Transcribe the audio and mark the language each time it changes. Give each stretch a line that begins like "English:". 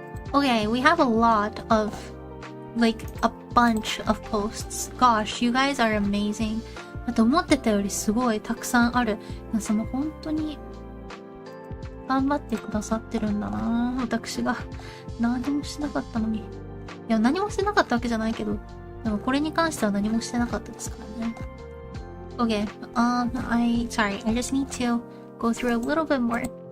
English: Okay, we have a lot of, like, a bunch of posts. Gosh, you guys are amazing.
Japanese: あと思ってたよりすごいたくさんある。皆様本当に頑張ってくださってるんだな。私が何もしなかったのに。いや、何もしてなかったわけじゃないけど、でもこれに関しては何もしてなかったですからね。
English: Okay, sorry, I just need to go through a little bit more.